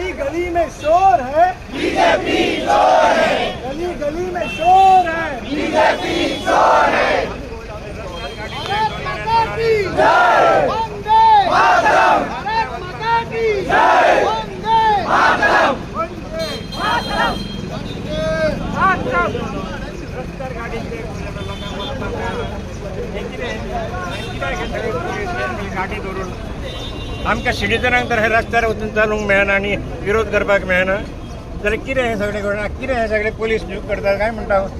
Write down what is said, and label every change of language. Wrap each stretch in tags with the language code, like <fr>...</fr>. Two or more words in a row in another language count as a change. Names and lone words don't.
<hi>गली में शोर है, बीजेपी चोर है, गली गली में शोर है। बीजेपी चोर है। भारत माता की जय वंदे मातरम, भारत माता की जय वंदे मातरम।</hi> <kok>आमकां सिटीजनांक तर हे रस्त्यार वचून चालूंक मेळना आनी विरोध करपाक मेळना जाल्यार कितें हें सगळें करून कितें हें सगळें पुलीस करतात काय म्हणटा</kok>